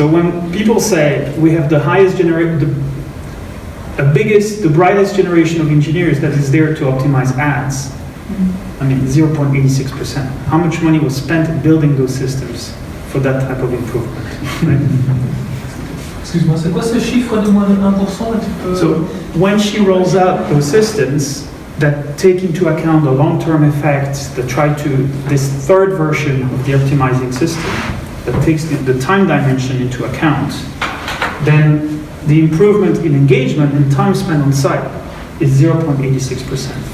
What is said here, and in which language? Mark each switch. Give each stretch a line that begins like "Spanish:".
English: So when people say we have the highest generation, the brightest generation of engineers that is there to optimize ads, I mean 0.86%. How much money was spent building those systems for that type of improvement? Right?
French: Excuse-moi, c'est quoi ce chiffre de moins de 1%?
English: So when she rolls out those systems that take into account the long-term effects, that try to, this third version of the optimizing system, that takes the time dimension into account, then the improvement in engagement and time spent on site is 0.86%.